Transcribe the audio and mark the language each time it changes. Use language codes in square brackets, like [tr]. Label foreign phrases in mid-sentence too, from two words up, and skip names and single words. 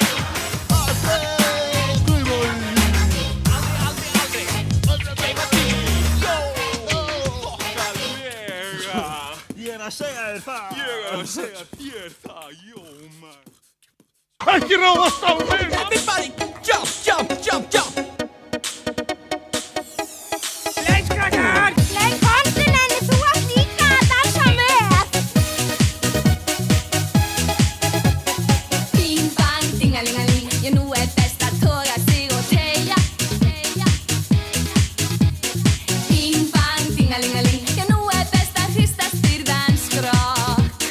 [is] Að segja þér það. Ég að segja þér það, Jómar. Ekki ráðast á mig! [en] Everybody, jump, jump, jump, jump! [is] Leikskrakar! Nei, komdu Nenni, þú átt líka að dansa með. Bing, bang, dingalingaling, já nú best að toga sig og teygja. Bing, bang, dingalingaling, já nú best að hrista styrðan skrokk.